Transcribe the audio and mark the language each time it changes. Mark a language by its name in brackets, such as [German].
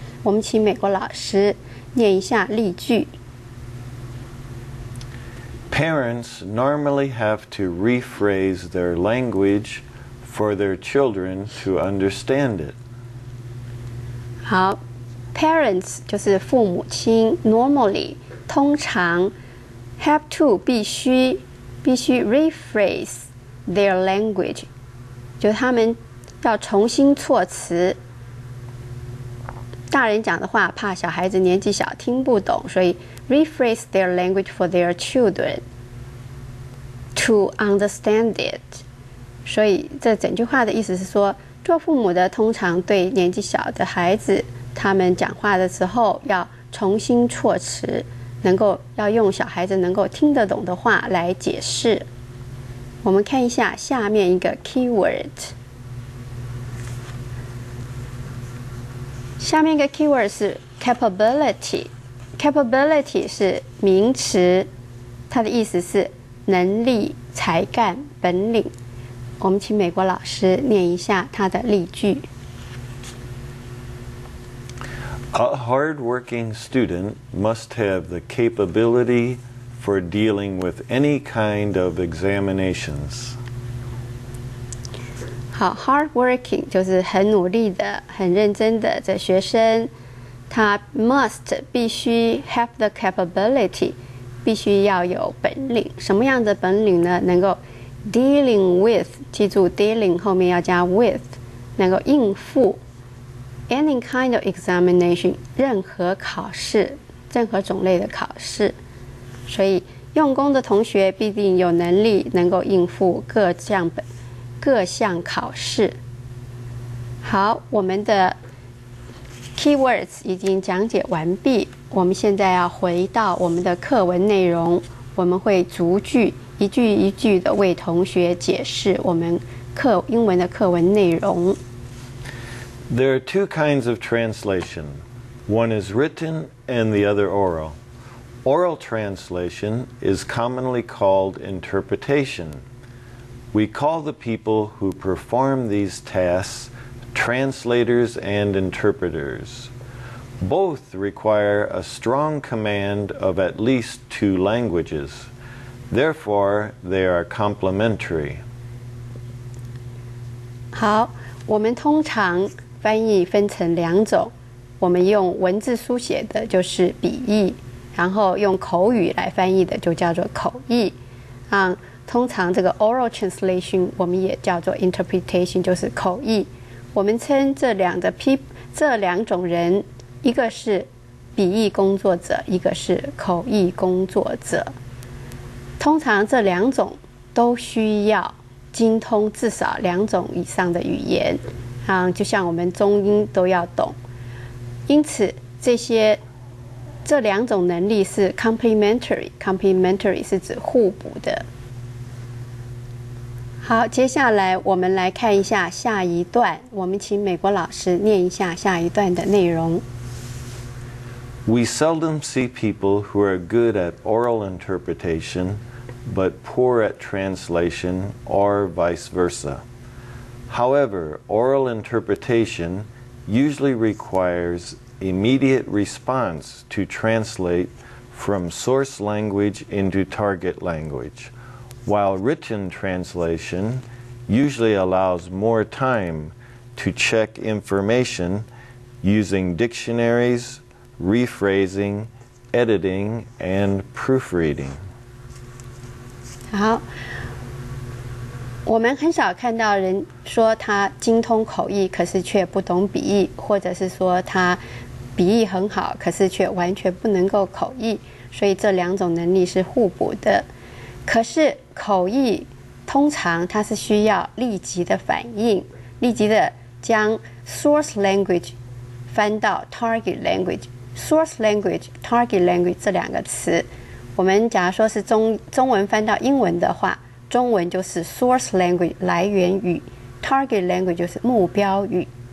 [Chinese] 我们请美国老师念一下例句。 [English] Parents normally have to rephrase their language for their children to understand it. [Chinese] 好 ，parents 就是父母亲 ，normally 通常 [English] have to [Chinese] 必须 [English] rephrase their language， [Chinese] 就是他们要重新措辞。大人讲的话怕小孩子年纪小听不懂，所以 [English] rephrase their language for their children to understand it。 [Chinese] 所以这整句话的意思是说，做父母的通常对年纪小的孩子，他们讲话的时候要重新措辞，要用小孩子能够听得懂的话来解释。我们看一下下面一个 keyword。下面一个 keyword 是 capability。capability 是名词，它的意思是能力、才干、本领。我们请美国老师念一下它的例句。 [English] A hard-working student must have the capability for dealing with any kind of examinations. [Chinese] 好 ，hard-working 就是很努力的、很认真的这学生，他 must 必须 [English] have the capability， [Chinese] 必须要有本领。什么样的本领呢？能够 [English] dealing with， [Chinese] 记住 dealing 后面要加 with， 能够应付。 [English] Any kind of examination， [Chinese] 任何考试，任何种类的考试。所以用功的同学必定有能力能够应付各项考试。好，我们的 keywords 已经讲解完毕，我们现在要回到我们的课文内容，我们会逐句一句一句的为同学解释我们英文的课文内容。 [English] There are two kinds of translation. One is written and the other oral. Oral translation is commonly called interpretation. We call the people who perform these tasks translators and interpreters. Both require a strong command of at least 2 languages. Therefore, they are complementary. [Chinese] 好，我们通常翻译分成2种，我们用文字书写的就是笔译，然后用口语来翻译的就叫做口译。通常这个 [English] oral translation [Chinese] 我们也叫做 interpretation， 就是口译。我们称这两种人，一个是笔译工作者，一个是口译工作者。通常这2种都需要精通至少2种以上的语言，就像我们中英都要懂。因此这2种能力是 complementary 是指互补的。好，接下来我们来看一下下一段，我们请美国老师念一下下一段的内容。 [English] We seldom see people who are good at oral interpretation but poor at translation or vice versa. However, oral interpretation usually requires immediate response to translate from source language into target language, while written translation usually allows more time to check information using dictionaries, rephrasing, editing, and proofreading. [Chinese] 好，我们很少看到人说他精通口译，可是却不懂笔译，或者是说他笔译很好，可是却完全不能够口译。所以这两种能力是互补的。可是口译通常它是需要立即的反应，立即的将 [English] source language [Chinese] 翻到 [English] target language。 [Chinese] source language、target language 这两个词，我们假如说是中文翻到英文的话，中文就是 source language 来源语 ，target language 就是目标语。